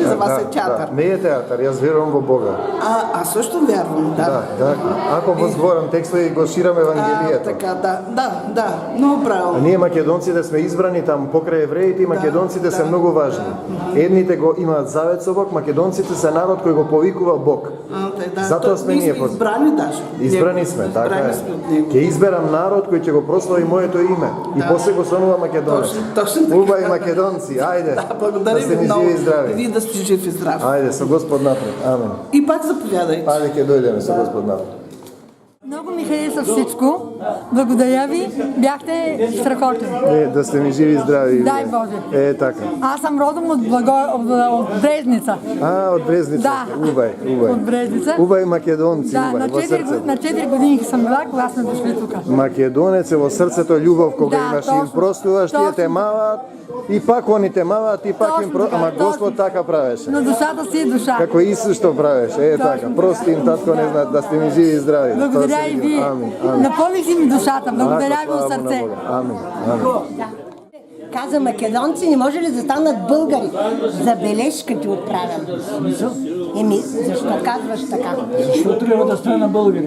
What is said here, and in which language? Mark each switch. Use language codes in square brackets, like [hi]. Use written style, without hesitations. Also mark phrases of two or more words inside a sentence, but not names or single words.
[bg] За вас е театър. Да. Не е театър, аз вярвам в Бога. Аз също вярвам, да. Да. [mk] Ако възговорам текста и го ширам Евангелието. [bg] Така, да, много правилно. Ние македонците сме избрани там покрай евреите и македонците са много важни. [mk] Едните го имат завет со Бог, македонците са народ кој го повикува Бог. Затоа сме ние избрани даже. [bg] Избрани сме, така е. [mk] Ќе изберам народ кој ќе го прослави моето име. И после го станува македонец. [bg] Точно така. [mk] Уба и македонци, айде. [bg] Благодаря ви много. Живи и здрави. Вие да сте жив и здрав. [mk] Айде, со Господ напред. Амен. [bg] И пак заповядайте. [mk] Айде, ќе дојдеме со Господ напред. [bg] Много ми хареса всичко. Благодаря ви. Бяхте страхотни. Да сте ми живи и здрави. Дай Боже. Така. Аз съм родом от Брезница. От Брезница. Да. Убай. От Брезница. [mk] Убай македонци. [bg] Да, убай, на 4 години съм била, когато сме дошли тук. [mk] Македонец е во срцето љубов кога имаш и им простуваш, тие те мават и пак они те мават и пак им простуваш. [bg] Ама Господ така правеше. Но душата си е душа. [mk] Како Исус што правеше. Така. Прости им, татко, не знаат, да сте ми живи и здрави. [bg] Благодаря и вие. Напълних си ми душата. Благодаря ви от сърце. Амин. Каза македонци, не може ли да станат българи? Забележка ти отправям. Защо казваш така? Защо трябва да стана българин?